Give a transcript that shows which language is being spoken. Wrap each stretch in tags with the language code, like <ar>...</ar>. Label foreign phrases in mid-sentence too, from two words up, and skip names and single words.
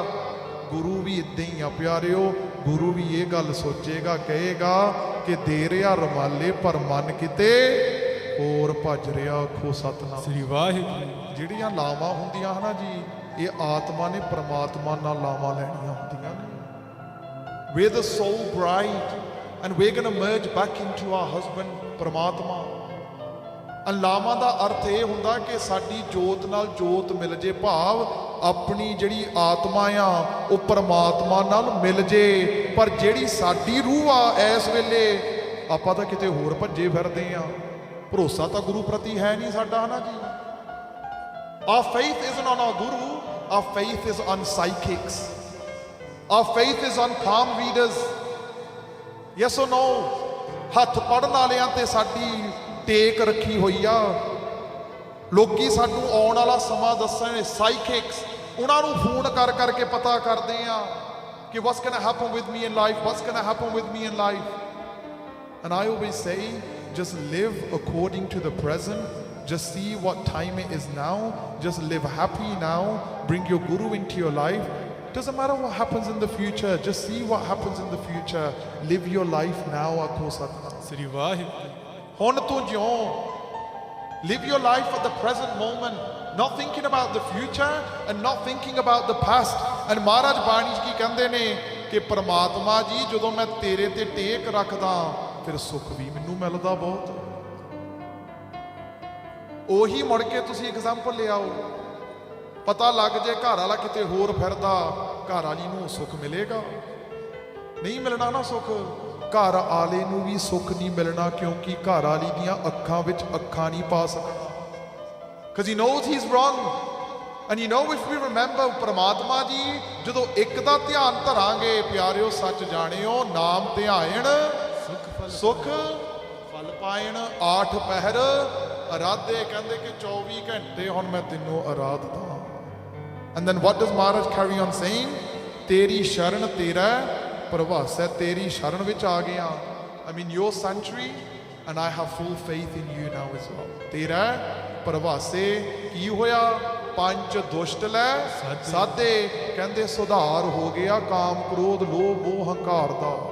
<pa>ਗੁਰੂ ਵੀ ਇਦਾਂ ਹੀ ਆ ਪਿਆਰਿਓ, ਗੁਰੂ ਵੀ ਇਹ ਗੱਲ ਸੋਚੇਗਾ, ਕਹੇਗਾ ਕਿ ਦੇ ਰਿਹਾ ਰਮਾਲੇ ਪਰ ਮਨ ਕਿਤੇ ਹੋਰ ਭੱਜ ਰਿਹਾ। ਆਖੋ ਸਤਨਾਮ ਸ੍ਰੀ ਵਾਹਿਗੁਰੂ। ਜਿਹੜੀਆਂ ਲਾਵਾਂ ਹੁੰਦੀਆਂ ਹਨਾ ਜੀ, ਇਹ ਆਤਮਾ ਨੇ ਪ੍ਰਮਾਤਮਾ ਨਾਲ ਲਾਵਾਂ ਲੈਣੀਆਂ ਹੁੰਦੀਆਂ ਨੇ।</pa> <en>We're the soul bride and we're going to merge back into our husband,</en> <pa>ਪ੍ਰਮਾਤਮਾ। ਲਾਵਾਂ ਦਾ ਅਰਥ ਇਹ ਹੁੰਦਾ ਕਿ ਸਾਡੀ ਜੋਤ ਨਾਲ ਜੋਤ ਮਿਲ ਜੇ, ਭਾਵ ਆਪਣੀ ਜਿਹੜੀ ਆਤਮਾ ਆ ਉਹ ਪ੍ਰਮਾਤਮਾ ਨਾਲ ਮਿਲ ਜੇ। ਪਰ ਜਿਹੜੀ ਸਾਡੀ ਰੂਹ ਆ ਇਸ ਵੇਲੇ ਆਪਾਂ ਤਾਂ ਕਿਤੇ ਹੋਰ ਭੱਜੇ ਫਿਰਦੇ ਆ, ਭਰੋਸਾ ਤਾਂ ਗੁਰੂ ਪ੍ਰਤੀ ਹੈ ਨਹੀਂ ਸਾਡਾ ਹਨਾ ਜੀ।</pa> <en>Our faith isn't on our guru, our faith is on psychics, our faith is on palm readers. Yes or no?</en> <pa>ਹੱਥ ਪੜਨ ਵਾਲਿਆਂ ਤੇ ਸਾਡੀ ਟੇਕ ਰੱਖੀ ਹੋਈ ਆ। ਲੋਕੀ ਸਾਨੂੰ ਆਉਣ ਵਾਲਾ ਸਮਾਂ ਦੱਸਣ, ਸਾਈਕਿਕਸ, ਉਹਨਾਂ ਨੂੰ ਫੋਨ ਕਰ ਕਰਕੇ ਪਤਾ ਕਰਦੇ ਆ ਕਿ</pa> <en>what's gonna happen with me in life, what's gonna happen with me in life. And I always say, just live according to the present. Just see what time it is now. Just live happy now. Bring your guru into your life. Doesn't matter what happens in the future. Just see what happens in the future. Live your life now.</en> <pa>ਆਖੋ ਸਤਨਾਮ. ਸ੍ਰੀ ਵਾਹਿਗੁਰੂ। ਹੁਣ ਤੂੰ ਜਿਉਂ।</pa> <en>Live your life at the present moment. Not thinking about the future and not thinking about the past.</en> <pa>And ਮਹਾਰਾਜ ਬਾਣੀ ਚ ਕੀ ਕਹਿੰਦੇ ਨੇ ਕਿ ਪ੍ਰਮਾਤਮਾ ਜੀ ਜਦੋਂ ਮੈਂ ਤੇਰੇ ਤੇ ਟੇਕ ਰੱਖਦਾ ਫਿਰ ਸੁੱਖ ਵੀ ਮੈਨੂੰ ਮਿਲਦਾ ਬਹੁਤ। ਉਹੀ ਮੁੜ ਕੇ ਤੁਸੀਂ ਐਗਜ਼ਾਮਪਲ ਲਿਆਓ, ਪਤਾ ਲੱਗ ਜੇ ਘਰ ਵਾਲਾ ਕਿਤੇ ਹੋਰ ਫਿਰਦਾ, ਘਰ ਵਾਲੀ ਨੂੰ ਸੁੱਖ ਮਿਲੇਗਾ? ਨਹੀਂ ਮਿਲਣਾ ਨਾ ਸੁੱਖ। ਘਰ ਵਾਲੇ ਨੂੰ ਵੀ ਸੁੱਖ ਨਹੀਂ ਮਿਲਣਾ, ਕਿਉਂਕਿ ਘਰ ਵਾਲੀ ਦੀਆਂ ਅੱਖਾਂ ਵਿੱਚ ਅੱਖਾਂ ਨਹੀਂ ਪਾ ਸਕਦਾ,</pa> <en>because he knows he's wrong. And you know, if we remember</en> <pa>ਪ੍ਰਮਾਤਮਾ ਜੀ ਜਦੋਂ ਇੱਕ ਦਾ ਧਿਆਨ ਧਰਾਂਗੇ ਪਿਆਰਿਓ, ਸੱਚ ਜਾਣਿਓ, ਨਾਮ ਧਿਆਇਣ ਸੁਖ ਫਲ ਪਾਇਣ, ਆਠ ਪਹਿਰ ਅਰਾਧੇ। ਕਹਿੰਦੇ ਕਿ 24 ਘੰਟੇ ਹੁਣ ਮੈਂ ਤੈਨੂੰ ਅਰਾਧਦਾ।</pa> <en>And then what does Maharaj carry on saying?</en> <pa>ਤੇਰੀ ਸ਼ਰਨ ਤੇਰਾ ਪਰਵਾਸ ਹੈ, ਤੇਰੀ ਸ਼ਰਨ ਵਿੱਚ ਆ ਗਿਆ.</pa> <en>I mean your sanctuary, and I have full faith in you now as well.</en> <pa>ਤੇਰਾ ਪਰਵਾਸੇ ਕੀ ਹੋਇਆ? ਪੰਜ ਦੁਸ਼ਟ ਲੈ ਸਾਧੇ ਕਹਿੰਦੇ ਸੁਧਾਰ ਹੋ ਗਿਆ ਕਾਮ ਕ੍ਰੋਧ ਲੋਭ ਮੋਹ ਹੰਕਾਰ ਦਾ।</pa>